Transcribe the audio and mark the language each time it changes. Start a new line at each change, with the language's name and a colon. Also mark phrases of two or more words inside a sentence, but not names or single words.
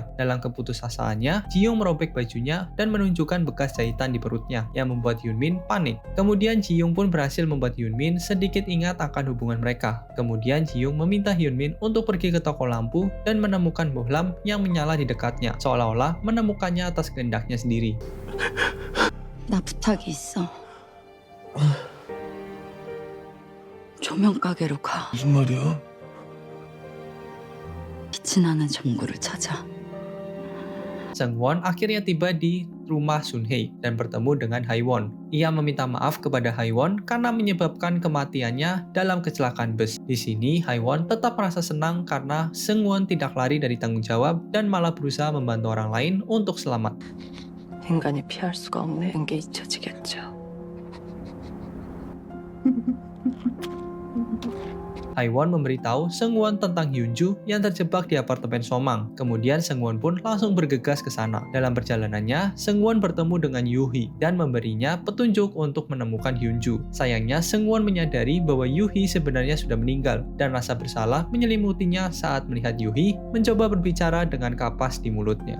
Indonesian: Dalam keputusasaannya, Ji-young merobek bajunya dan menunjukkan bekas jahitan di perutnya, yang membuat Hyunmin panik. Kemudian Ji-young pun berhasil membuat Hyunmin sedikit ingat akan hubungan mereka. Kemudian Ji-young meminta Hyunmin untuk pergi ke toko lampu dan menemukan bohlam yang menyala di dekatnya, seolah menemukannya atas kehendaknya sendiri.
Korean: 나 부탁이 있어. 조명 가게로 가. 무슨 말이야? 빛이 나는 전구를 찾아.
Indonesian: Seung-won akhirnya tiba di rumah Sun-hye dan bertemu dengan Haewon. Ia meminta maaf kepada Haewon karena menyebabkan kematiannya dalam kecelakaan bus. Di sini, Haewon tetap merasa senang karena Seung-won tidak lari dari tanggung jawab dan malah berusaha membantu orang lain untuk selamat.
Korean: 인간이 피할 수가 없는 게 잊혀지겠죠.
Indonesian: Haewon memberitahu Seung-won tentang Hyunju yang terjebak di apartemen Somang. Kemudian Seung-won pun langsung bergegas ke sana. Dalam perjalanannya, Seung-won bertemu dengan Yoo-hee dan memberinya petunjuk untuk menemukan Hyunju. Sayangnya, Seung-won menyadari bahwa Yoo-hee sebenarnya sudah meninggal dan rasa bersalah menyelimutinya saat melihat Yoo-hee mencoba berbicara dengan kapas di mulutnya.